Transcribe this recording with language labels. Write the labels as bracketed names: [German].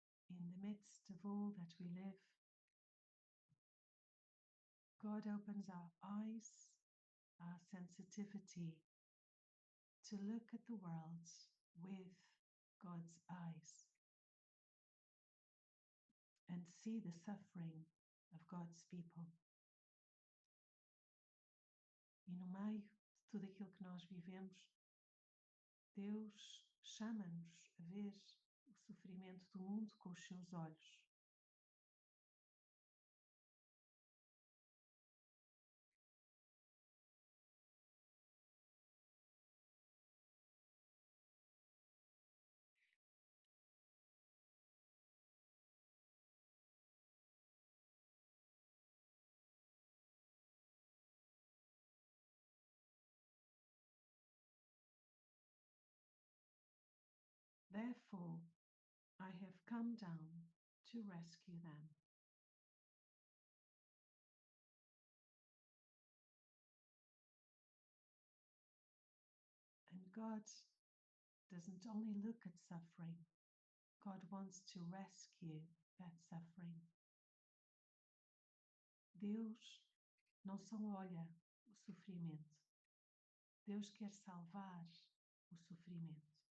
[English] In the midst of all that we live, God opens our eyes, our sensitivity, to look at the world with God's eyes. and see the suffering of God's people. [Portuguese] E no meio de tudo aquilo que nós vivemos, Deus chama-nos a ver o sofrimento do mundo com os seus olhos. [English] Therefore, I have come down to rescue them. And God doesn't only look at suffering, God wants to rescue that suffering. [Portuguese] Deus não só olha o sofrimento, Deus quer salvar o sofrimento.